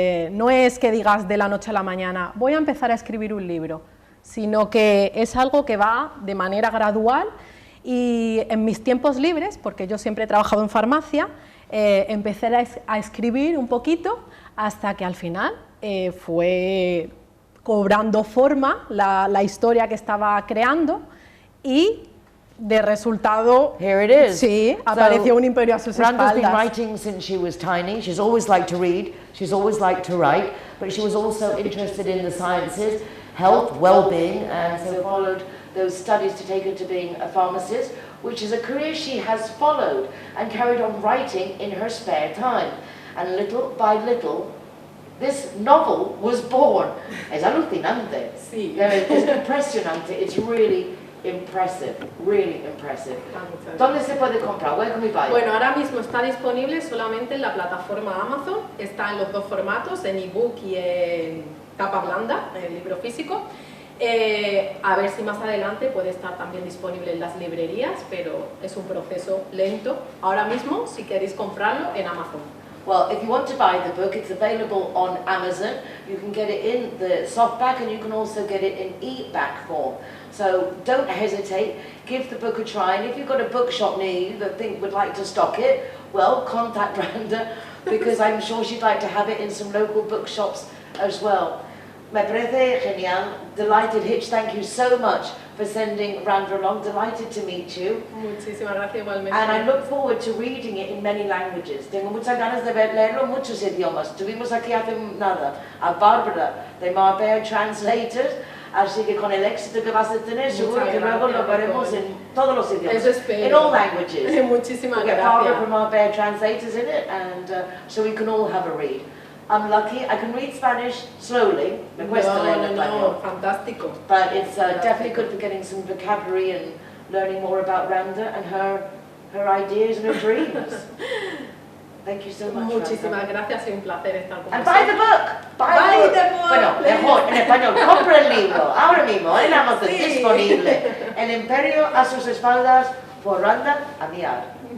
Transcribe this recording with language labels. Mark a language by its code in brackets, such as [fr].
[es] no es que digas de la noche a la mañana, voy a empezar a escribir un libro, sino que es algo que va de manera gradual y en mis tiempos libres, porque yo siempre he trabajado en farmacia, empecé a escribir un poquito hasta que al final fue cobrando forma la historia que estaba creando y de resultado, [en] here it is. [es] Sí, apareció un imperio a sus espaldas. [en] Randa's been [es] espaldas. [en] writing since she was tiny. She's always liked to read, she's always liked to write, but she was also interested in the sciences, health, well-being, and so followed those studies to take her to being a pharmacist, which is a career she has followed and carried on writing in her spare time. And little by little, this novel was born. [es] Es alucinante. Sí. Es impresionante. [en] It's really impressive, really impressive. [es] ¿Dónde se puede comprar? [en] Where can we buy it? [es] Bueno, ahora mismo está disponible solamente en la plataforma Amazon, está en los dos formatos, en ebook y en tapa blanda, en el libro físico. A ver si más adelante puede estar también disponible en las librerías, pero es un proceso lento. Ahora mismo, si queréis comprarlo, en Amazon. [en] Well, if you want to buy the book, it's available on Amazon. You can get it in the softback and you can also get it in e-back form. So don't hesitate, give the book a try, and if you've got a bookshop near you that would like to stock it, well, contact Randa, because I'm sure she'd like to have it in some local bookshops as well. [es] Me parece genial, [en] delighted. Hitch, thank you so much for sending Randa along, delighted to meet you. [es] Muchísimas gracias igualmente. [en] And I look forward to reading it in many languages. [es] Tengo muchas ganas de leerlo en muchos idiomas. Tuvimos aquí hace nada a Bárbara de Marbella Translators, así que con el éxito que vas a tener, seguro que luego lo veremos en todos los idiomas. Eso espero. [en] In all languages. [es] Muchísimas [en] We'll get [es] gracias. [en] Barbara from Marbella Translators in it, and so we can all have a read. I'm lucky, I can read Spanish slowly, [es] me cuesta leer español. Fantástico. [en] But it's definitely good for getting some vocabulary and learning more about Randa and her ideas and her dreams. Thank you so much. [es] Muchísimas gracias y un placer estar con [en] And buy the book! Buy the book! [es] Bueno, mejor, en español, compra el libro, ahora mismo, en Amazon, disponible. El imperio a sus espaldas, por Randa Amiar.